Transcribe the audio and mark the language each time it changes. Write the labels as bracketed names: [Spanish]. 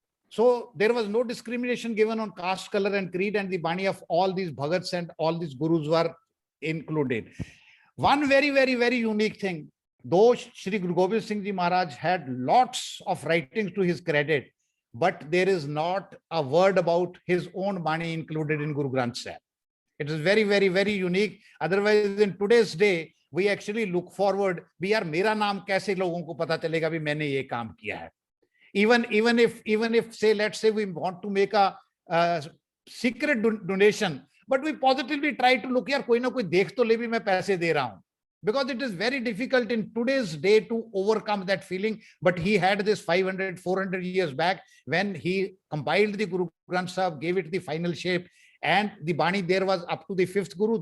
[English] So there was no discrimination given on caste, color, and creed, and the Bani of all these Bhagats and all these Gurus were included. One very, very, very unique thing, though Shri Guru Gobind Singh Ji Maharaj had lots of writings to his credit, but there is not a word about his own Bani included in Guru Granth Sahib. It is very, very, very unique. Otherwise, in today's day, we actually look forward, [Hindi] यार मेरा नाम कैसे लोगों को पता चलेगा भी मैंने ये काम किया है. [English] Even if say, let's say we want to make a secret donation, but we positively try to look, [Hindi] यार कोई ना कोई देख तो ले भी मैं पैसे दे रहा हूं. [English] Because it is very difficult in today's day to overcome that feeling. But he had this 500, 400 years back when he compiled the Guru Granth Sahib, gave it the final shape, and the Bani there was up to the fifth Guru.